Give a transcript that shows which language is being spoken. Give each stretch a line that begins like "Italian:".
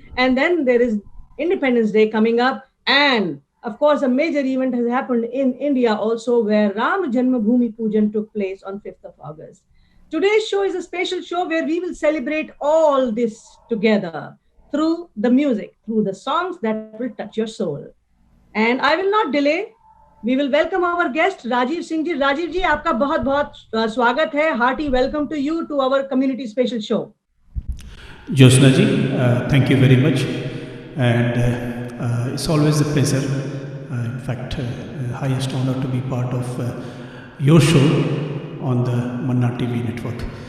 English: And then there is Independence Day coming up. And of course, a major event has happened in India also, where Ram Janmabhoomi Pujan took place on 5th of August. Today's show is a special show where we will celebrate all this together through the music, through the songs that will touch your soul. And I will not delay. We will welcome our guest Rajiv Singh ji.
Hindi: Rajiv ji, आपका बहुत बहुत स्वागत है.
English: Hearty welcome to you to our community special show. Jyotsna ji, thank you very much, and it's always a pleasure. In fact, highest honor to be part of your show on the Manna TV network.